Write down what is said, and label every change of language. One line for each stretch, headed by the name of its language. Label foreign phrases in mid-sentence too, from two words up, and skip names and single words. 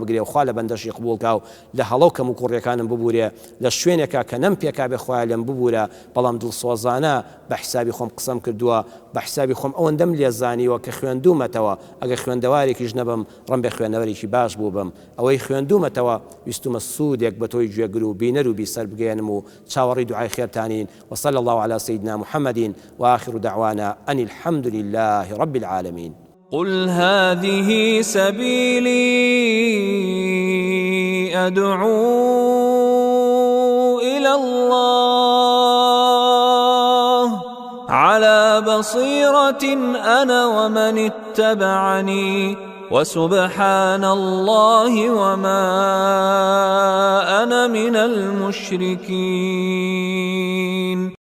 Central Kurdish: بگرێ و خوا لە بەندەشی قبوڵکا و لە هەڵەو کەم و کوڕیەکانم ببورێ لە شوێنێکە کە نەم پێکا بێ خوای لەم ببورە بەڵام دڵسۆزانە بە حسابی خۆم قسەم کردووە بە حسابی خۆم ئەوەندەم لێزانیوە کە خوێندومەتەوە ئەگەر خوێندەوارێکیش نەبم ڕەم بێ خوێندەوەرێکی باش بوو بم ئەوەی خوێندومەتەوە ویستومە سوودێک بە تۆی گوێگر و بینەر و بیسەر بگەێنم و چاوەڕی دوعای خێرتانین
Arabic: وصلى الله على سيدنا محمد وآخر دعوانا أن الحمد لله رب العالمين قل هذه سبيلي أدعو إلى الله على بصيرة أنا ومن اتبعني وسبحان الله وما أنا من المشركين